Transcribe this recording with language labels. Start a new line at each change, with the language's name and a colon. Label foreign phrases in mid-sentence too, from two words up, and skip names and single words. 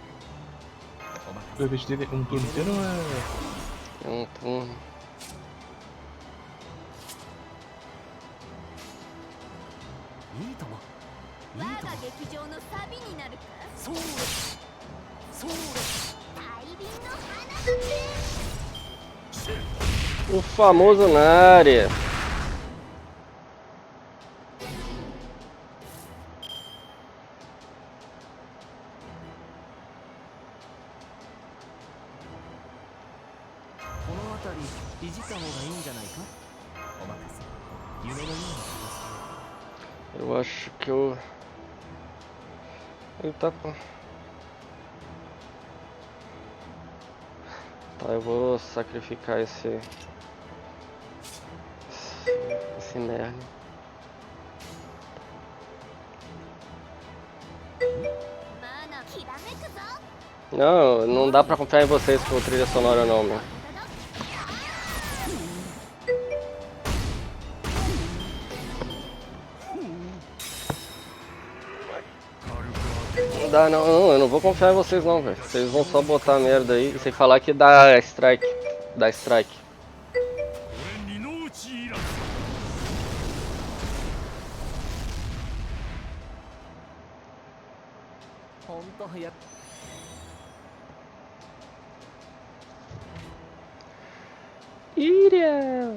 Portuguese: O evade dele é um turno inteiro ou é... É um turno.
Japanese: いいともいいとも我が劇場のサビになるか。そうですそうです大輪の花火。
Portuguese: O famoso na área.
Japanese: この辺りいじった方がいいんじゃないか。お任せ。夢のような形。
Portuguese: Eu acho que eu... Ele tá com... Tá, eu vou sacrificar esse merda. Não, não dá pra confiar em vocês com trilha sonora não, meu. Não dá não, eu não vou confiar em vocês não, velho. Vocês vão só botar merda aí sem falar que dá strike. Dá strike.
Japanese: 俺二の内いらず本当や
Portuguese: Ilha!